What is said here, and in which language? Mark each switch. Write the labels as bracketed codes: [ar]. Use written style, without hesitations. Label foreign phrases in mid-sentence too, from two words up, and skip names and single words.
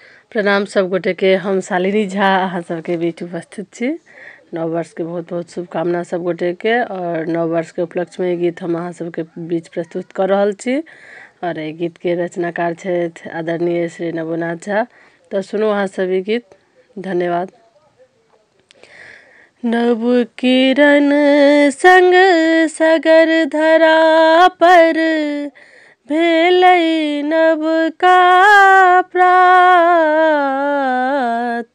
[mai] प्रणाम सब गोटे के। हम शालिनी झा अहाँ सबके बीच उपस्थित छी। नव वर्ष के बहुत बहुत शुभकामना सब गोटे के। और नव वर्ष के उपलक्ष्य में गीत हम अहाँ सबके बीच प्रस्तुत कर रहल छी। और एहि गीत के रचनाकार छथि आदरणीय श्री नवोनाथ झा। तो सुनो अहाँ सभी गीत। धन्यवाद। नव किरण संग सगर धरा पर भेलै नव का प्रात।